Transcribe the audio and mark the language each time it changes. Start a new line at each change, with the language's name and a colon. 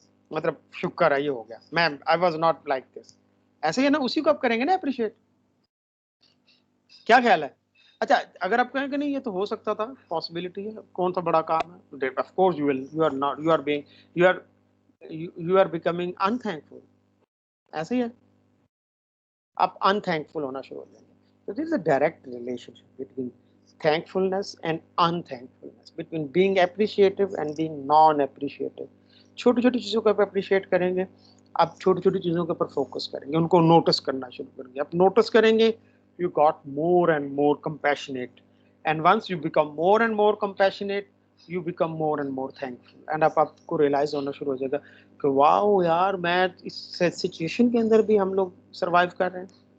Hindi: मतलब शुक्र है ये हो गया। मैं
English: I was not like this.
Hindi: ऐसे ही है ना, उसी को आप करेंगे ना अप्रिशिएट। क्या ख्याल है? अच्छा, अगर आप कहें कि नहीं ये तो हो सकता था, पॉसिबिलिटी है, कौन सा बड़ा काम है,
English: Of course you are not, you are being, you are you are becoming unthankful.
Hindi: ऐसे ही है, आप अनथैंकफुल होना शुरू हो जाएंगे।
English: तो this is a direct relationship between thankfulness and unthankfulness, between being appreciative and being non-appreciative.
Hindi: छोटी छोटी चीज़ों को आप अप्रिशिएट करेंगे, आप छोटी छोटी चीज़ों के ऊपर फोकस करेंगे, उनको नोटिस करना शुरू करेंगे। आप नोटिस करेंगे,
English: you got more and more compassionate, and once you become more and more compassionate, you become more and more thankful,
Hindi: and आप आपको रियलाइज होना शुरू हो जाएगा कि वाओ यार, मैं इस सिचुएशन के अंदर भी हम लोग सर्वाइव कर रहे हैं।